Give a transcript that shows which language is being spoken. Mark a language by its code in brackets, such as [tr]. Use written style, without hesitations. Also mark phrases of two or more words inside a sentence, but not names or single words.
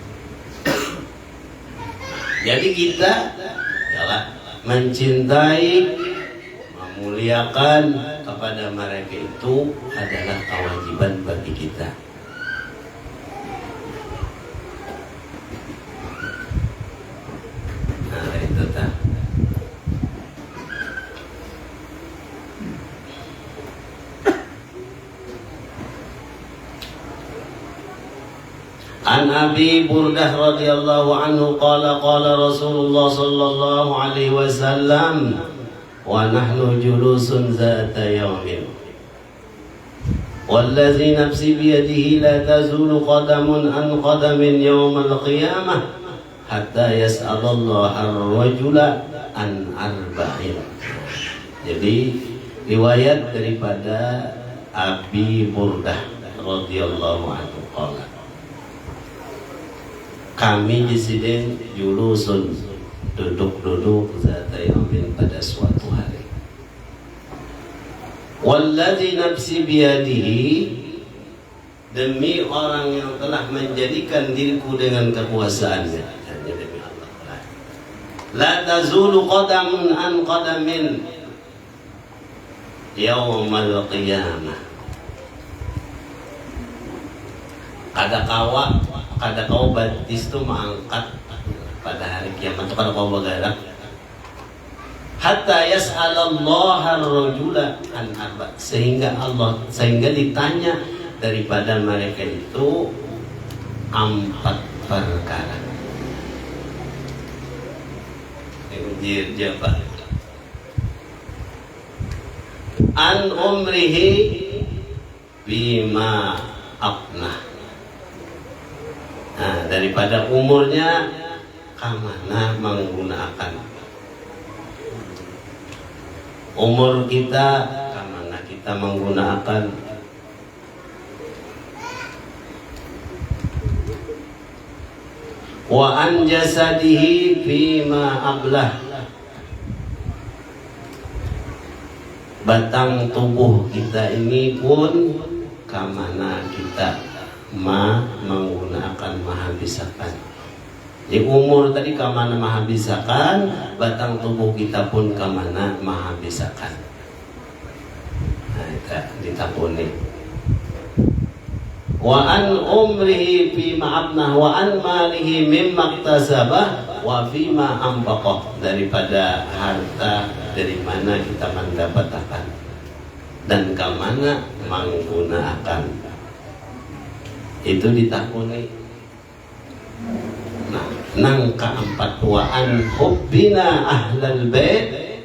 [bjn] Jadi kita ialah mencintai, memuliakan kepada mereka itu adalah kewajiban bagi kita. Nah, itu tak. [ar] عن أبي بردة رضي الله عنه قال قال رسول الله صلى الله عليه وسلم ونحن جلوس ذات يوم والذي نفسي بيده لا تزول قدم عن قدم يوم القيامة حتى يسأل الله الرجل عن أربعين. [bjn] Jadi riwayat daripada Abi Burdah [ar] رضي الله عنه قال, [bjn] kami disini julusun, duduk-duduk [ar] ذات يوم, [bjn] pada suatu hari. [ar] والذي نفسي بيده, [bjn] demi orang yang telah menjadikan diriku dengan kekuasaannya, hanya demi Allah. [ar] لا تزول قدم عن قدم يوم القيامة. [bjn] Kada kau batis itu mengangkat pada hari kiamat itu, kada kau bergerak [ar] حتى يسأل الله الرجل عن أربع, [bjn] sehingga ditanya daripada mereka itu 4 perkara. Ini jawab. [ar] عن عمره بما أفناه. [bjn] Nah, daripada umurnya kamana menggunakan umur kita, kamana kita menggunakan. [ar] وعن جسده فيما أبلاه, [bjn] batang tubuh kita ini pun kamana kita menggunakan menghabiskan. Di umur tadi kamana menghabiskan, batang tubuh kita pun kamana menghabiskan. Nah, itu ditapuni. [ar] وعن عمره فيما أبناه وعن ماله مما اكتسبه وفيما أنفقه, [bjn] daripada harta dari mana kita mendapatkan dan kamana menggunakan itu ditakuni. Nah, nang keempat [ar] وعن حبنا أهل البيت.